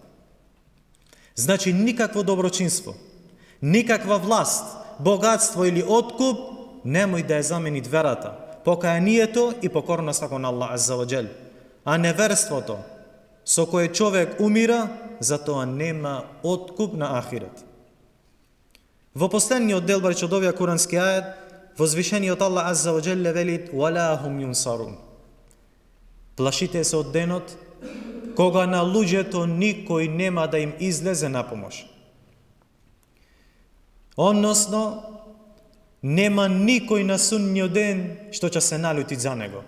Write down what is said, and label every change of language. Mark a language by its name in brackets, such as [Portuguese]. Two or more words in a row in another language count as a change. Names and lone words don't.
[Macedonian] Значи никакво доброчинство, никаква власт, богатство или откуп немој да ја замени верата, покајанието и покорноста кон Аллах [Arabic] عز وجل. [Macedonian] А неверството со кое човек умира, затоа нема откуп на ахирет. Во последниот дел од овие курански ајат, возвишениот Аллах [Arabic] عز وجل [Macedonian] вели: [Arabic] "ولا هم ينصرون." [Macedonian] Плашите се од денот кога на луѓето никој нема да им излезе на помош. Односно, нема никој на судниот ден што ќе се налути за него.